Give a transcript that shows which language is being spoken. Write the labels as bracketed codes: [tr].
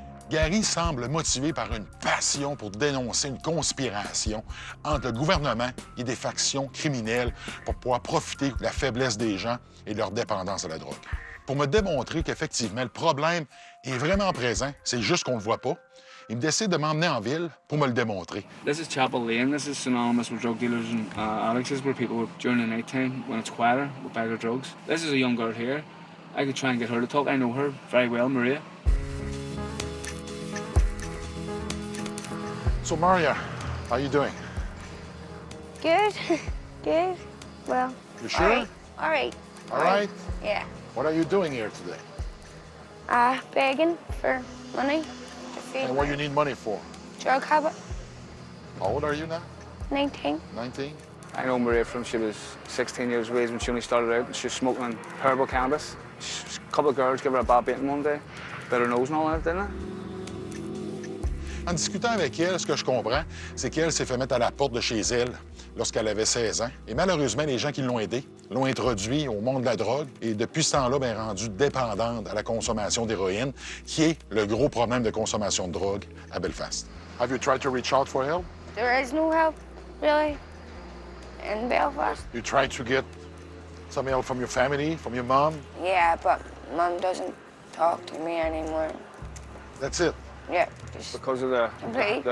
[fr] Gary semble motivé par une passion pour dénoncer une conspiration entre le gouvernement et des factions criminelles pour pouvoir profiter de la faiblesse des gens et de leur dépendance à la drogue. Pour me démontrer qu'effectivement, le problème est vraiment présent, c'est juste qu'on ne le voit pas, il me décide de m'emmener en ville pour me le démontrer. [en] This is Chapel Lane. This is synonymous with drug dealers and addicts. This is where people, during the night time, when it's quieter, will buy their drugs. This is a young girl here. I could try and get her to talk. I know her very well, Maria. So, Maria, how are you doing? Good. Good. Well. You sure? All right. All right? Yeah. What are you doing here today? Begging for money to feed And what my you need money for? drug habit. How old are you now? 19. 19? I know Maria from she was 16 years of age when she only started out, and she was smoking herbal cannabis. A couple of girls gave her a bad beating one day, bit her nose and all that, didn't they? [fr] En discutant avec elle, ce que je comprends, c'est qu'elle s'est fait mettre à la porte de chez elle lorsqu'elle avait 16 ans. Et malheureusement, les gens qui l'ont aidée l'ont introduit au monde de la drogue et depuis ce temps-là, elle est rendue dépendante à la consommation d'héroïne, qui est le gros problème de consommation de drogue à Belfast. [en] Have you tried to reach out for help? There is no help, really, in Belfast. You tried to get Some help from your family, from your mom? Yeah, but Mum doesn't talk to me anymore. That's it? Yeah, just Because of the completely.